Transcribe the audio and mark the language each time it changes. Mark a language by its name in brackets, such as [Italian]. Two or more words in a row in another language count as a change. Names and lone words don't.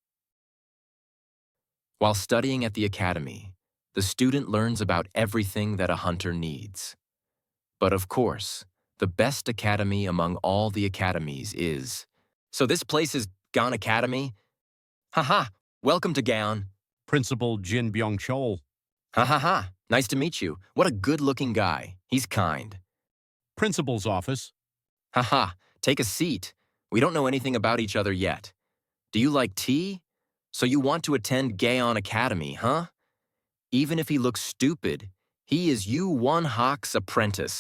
[English] While studying at the academy, the student learns about everything that a hunter needs. But of course, the best academy among all the academies is... So this place is Gaon Academy? Haha, welcome to Gaon. Principal Jin Byung-chol. Ha ha ha, nice to meet you. What a good-looking guy. He's kind. Principal's office. Haha, take a seat. We don't know anything about each other yet. Do you like tea? So you want to attend Gaon Academy, huh? Even if he looks stupid, he is Yu Won-hak's apprentice.